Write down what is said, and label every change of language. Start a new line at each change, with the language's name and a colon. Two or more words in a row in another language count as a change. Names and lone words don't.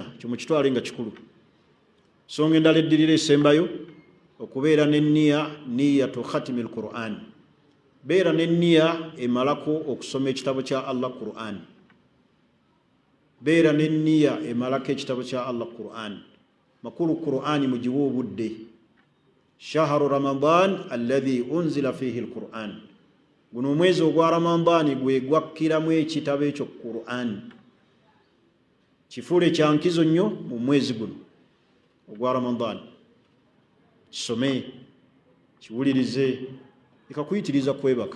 Ganda: Kyo mukitwale nga kikulu. Nsonga endala eddirira esembayo okubeera n'enniya,
Arabic: نية ختم القرآن.
Ganda: Beera n'enniya emalako okusoma ekitabo kya Allah Qur'an. Beera n'enniya emalako ekitabo kya Allah Qur'an. Makulu Qur'ani mugiwe obudde.
Arabic: شهر رمضان الذي أنزل فيه القرآن.
Ganda: Guno omwezi ogwa Ramadani gwe gwakkiramu ekitabo ekyo Qur'an. Kifuule kya nkizo nnyo mu mwezi guno ogwa Ramadani. Kisome, kiwulirize, ekakuyitiriza kwebaka.